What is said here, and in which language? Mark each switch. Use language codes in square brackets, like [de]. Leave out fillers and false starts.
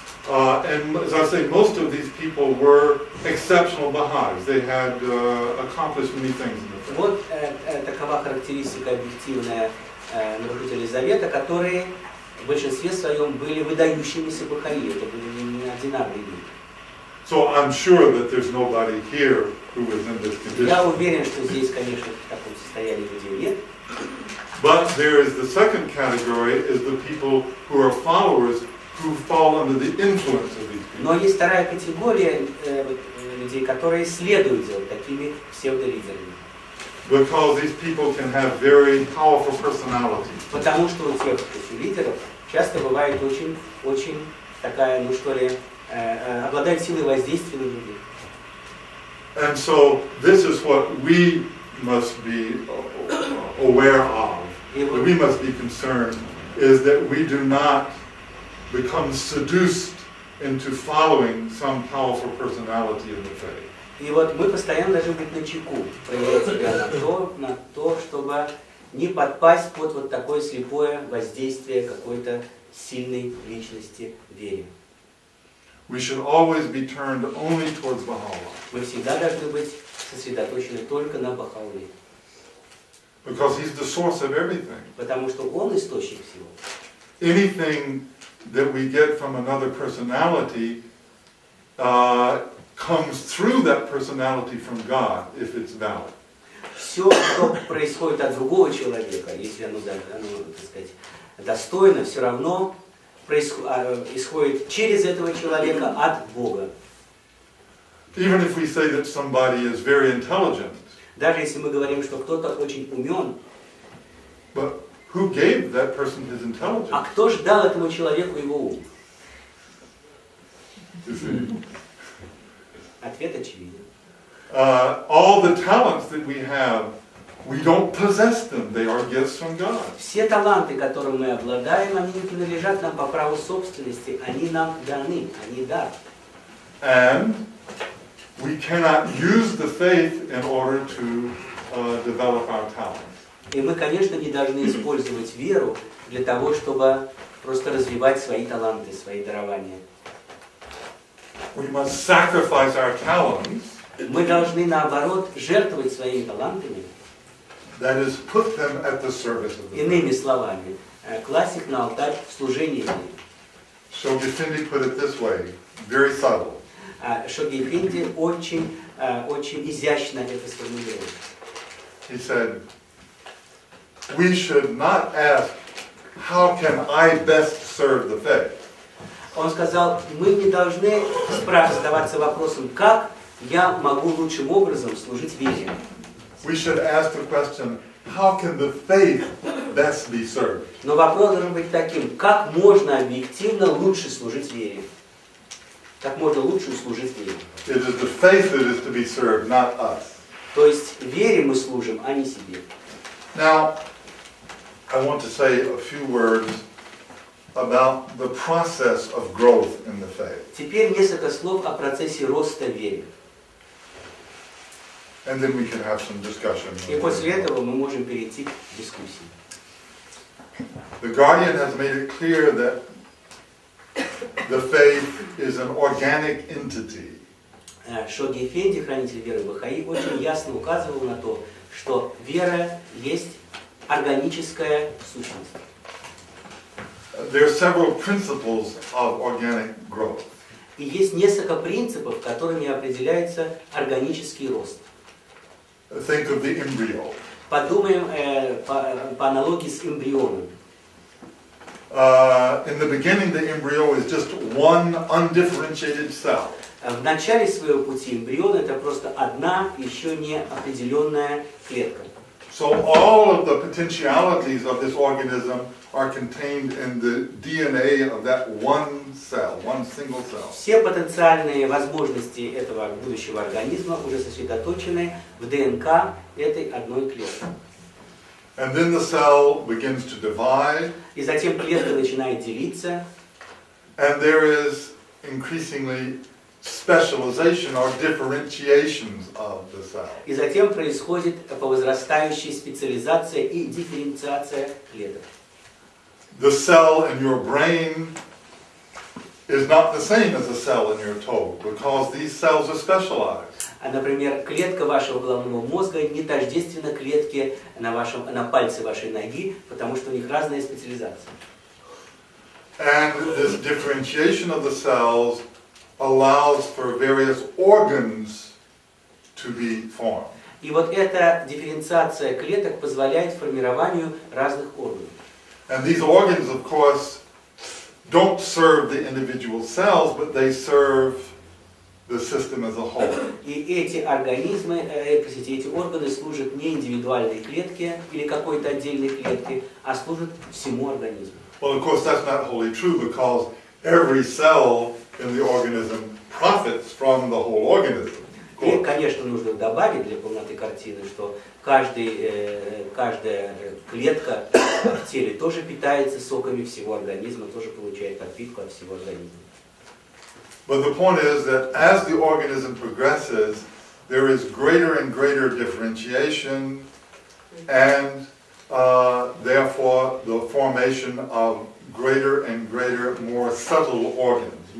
[en] And as I say, most of these people were exceptional Baha'is. They had accomplished many things in the faith. [ru] Вот такова характеристика объективная нарушителей завета, которые в большинстве своем были выдающимися бахаи. Это были неординарные люди. [en] So I'm sure that there's nobody here who is in this [ru] Я [en] condition. [ru] уверен, что здесь, конечно, в таком состоянии людей нет. [en] But there is the second category, is the people who are followers who fall under the influence of these people. [ru] Но есть вторая категория людей, которые следуют за вот такими псевдолидерами. [en] Because these people can have very powerful personalities. [ru] Потому что у тех лидеров часто бывает очень такая, ну что ли, обладает силой воздействия на людей. [en] And so this is what we must be aware of. That we must be concerned is that we do not become seduced into following some powerful personality in the faith. [ru] И вот мы постоянно должны быть начеку, проверять себя на то, чтобы не подпасть под вот такое слепое воздействие какой-то сильной личности в вере. [en] We should always be turned only towards Baha'u'llah. [ru] Мы всегда должны быть сосредоточены только на Бахауле. [en] Because he's the source of everything. [ru] Потому что Он источник всего. [en] Anything that we get from another personality comes through that personality from God, if it's valid. [ru] Все, что происходит от другого человека, если оно, так сказать, достойно, все равно исходит через этого человека от Бога. [en] Even if we say that somebody is very intelligent, [ru] Даже если мы говорим, что кто-то очень умен, [en] but who gave that person his intelligence? [ru] а кто же дал этому человеку его ум? [en] You see? [ru] Ответ очевиден. [en] All the talents that we have, we don't possess them. They are gifts from God. [ru] Все таланты, которыми мы обладаем, они не принадлежат нам по праву собственности, они нам даны, они дар. [en] And we cannot use the faith in order to develop our talents. [ru] И мы, конечно, не должны использовать веру для того, чтобы просто развивать свои таланты, свои дарования. [en] We must sacrifice our talents, [ru] Мы должны, наоборот, жертвовать своими талантами, [en] that is, put them at the service of the faith. [ru] иными словами, класть их на алтарь служения вере. [en] So Gethsemane put it this way, very subtle. [ru] Шоги Эфенди очень изящно это сформулировал. [en] He said, we should not ask, how can I best serve the faith? [ru] Он сказал, мы не должны задаваться вопросом, как я могу лучшим образом служить вере. [en] We should ask the question, how can the faith best be served? [ru] Но вопрос должен быть таким, как можно объективно лучше служить вере? Как можно лучше служить вере? [en] It is the faith that is to be served, not us. [ru] То есть вере мы служим, а не себе. [en] Now, I want to say a few words about the process of growth in the faith. [ru] Теперь несколько слов о процессе роста в вере. [en] And then we can have some discussion. [ru] И после этого мы можем перейти к дискуссии. [en] The Guardian has made it clear that the faith is an organic entity. [ru] Шоги Эфенди, хранитель веры бахаи, очень ясно указывал на то, что вера есть органическая сущность. [en] There are several principles of organic growth. [ru] И есть несколько принципов, которыми определяется органический рост. [en] Think of the embryo. [ru] Подумаем по аналогии с эмбрионом. [en] In the beginning, the embryo is just one undifferentiated cell. [ru] В начале своего пути эмбрион это просто одна еще не определенная клетка. [en] So all of the potentialities of this organism are contained in the DNA of that one cell, one single cell. [ru] Все потенциальные возможности этого будущего организма уже сосредоточены в ДНК этой одной клетки. [en] And then the cell begins to divide. [ru] И затем клетка начинает делиться. [en] And there is increasingly specialization or differentiations of the cell. [ru] И затем происходит по возрастающей специализация и дифференциация клеток. [en] The cell in your brain is not the same as the cell in your toe because these cells are specialized. [ru] Например, клетка вашего головного мозга не тождественна клетке на пальце вашей ноги, потому что у них разная специализация. [en] And this differentiation of the cells allows for various organs to be formed. [ru] И вот эта дифференциация клеток позволяет формированию разных органов. [en] And these organs, of course, don't serve the individual cells, but they serve the system as a whole. [ru] И эти эти органы служат не индивидуальной клетке или какой-то отдельной клетке, а служат всему организму. [en] Well, of course, that's not wholly true because every cell in the organism profits from the whole organism. [ru] И, конечно, нужно добавить для полноты картины, что каждая клетка в теле тоже питается соками всего организма, тоже получает подпитку от всего организма. [en] But the point is that as the organism progresses, there is greater and greater differentiation and therefore the formation of greater and greater, more subtle organs.